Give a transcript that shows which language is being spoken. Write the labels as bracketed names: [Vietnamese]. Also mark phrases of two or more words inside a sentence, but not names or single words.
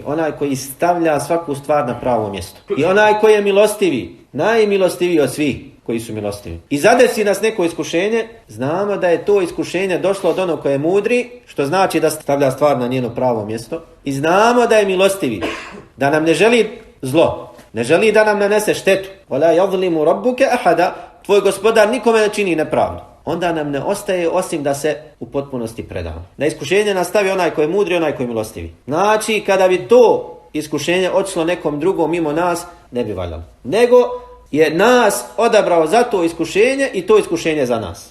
[Bosnian] Onaj koji stavlja svaku stvar na pravo mjesto. I onaj koji je milostivi, najmilostiviji od svih koji su milostivi. I zadesi nas neko iskušenje, znamo da je to iskušenje došlo od onog koji je mudri, što znači da stavlja stvar na njeno pravo mjesto. I znamo da je milostivi, da nam ne želi zlo, ne želi da nam nanese štetu. [Arabic] وَلَا يَظْلِمُ رَبُّكَ أَحَدًا. [Bosnian] Tvoj gospodar nikome ne čini nepravdu. Onda nam ne ostaje osim da se u potpunosti predamo. Na iskušenje nastavi onaj koji je mudri, onaj koji je milostivi. Znači, kada bi to iskušenje otišlo nekom drugom mimo nas, ne bi valjalo. Nego je nas odabrao za to iskušenje i to iskušenje za nas.